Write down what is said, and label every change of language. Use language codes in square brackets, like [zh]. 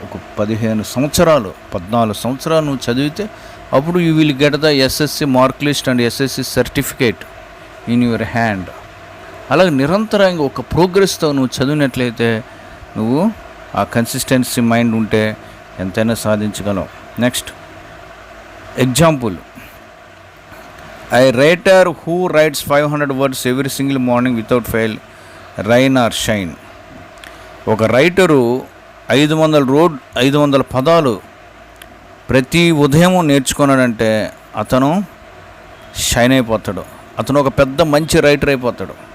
[en] ఒక 15 సంవత్సరాలు 14 సంవత్సరాలు నువ్వు చదివితే అప్పుడు you will get the SSC mark list and SSC certificate in your hand. [te] అలాగే నిరంతరంగా ఒక ప్రోగ్రెస్తో నువ్వు చదివినట్లయితే నువ్వు ఆ కన్సిస్టెన్సీ మైండ్ ఉంటే ఎంతైనా సాధించగలవు. [en] Next example, a writer who writes 500 words every single morning without fail rain or shine. [te] ఒక రైటరు 500 పదాలు ప్రతి ఉదయం నేర్చుకున్నాడంటే అతను షైన్ అయిపోతాడు. అతను ఒక పెద్ద మంచి రైటర్ అయిపోతాడు.